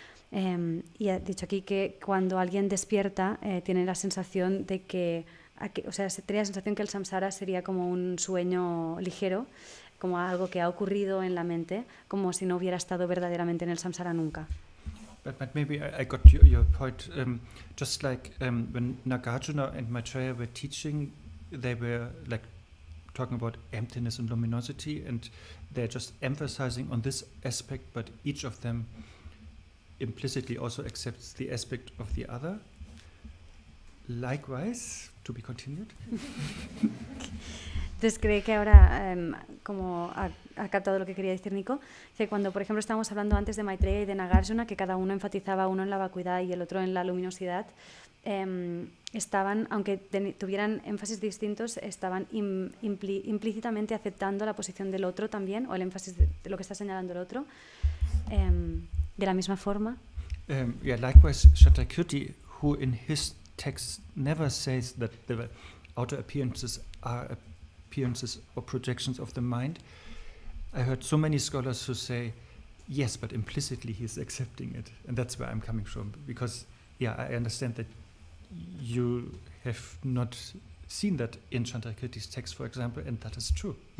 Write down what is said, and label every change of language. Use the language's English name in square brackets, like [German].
[Spanish] Y ha dicho aquí que cuando alguien despierta tiene la sensación de que, tenía la sensación que el samsara sería como un sueño ligero, como algo que ha ocurrido en la mente, como si no hubiera estado verdaderamente en el samsara nunca. [English] But maybe I got your point. Just like when Nagarjuna and Maitreya were teaching, they were like talking about emptiness and luminosity, and they're just emphasizing on this aspect, but each of them implicitly also accepts the aspect of the other. Likewise, to be continued. [Spanish] Entonces cree que ahora, como ha captado lo que quería decir Nico, que cuando, por ejemplo, estábamos hablando antes de Maitreya y de Nagarjuna, que cada uno enfatizaba, uno en la vacuidad y el otro en la luminosidad, estaban, aunque tuvieran énfasis distintos, estaban implícitamente aceptando la posición del otro también, o el énfasis de lo que está señalando el otro, de la misma forma. [English] Likewise, Shantai Khyentse, who in his text never says that the outer appearances are appearances or projections of the mind. I heard so many scholars who say, yes, but implicitly he is accepting it. And that's where I'm coming from. Because, I understand that you have not seen that in Shantai Khyentse's text, for example, and that is true.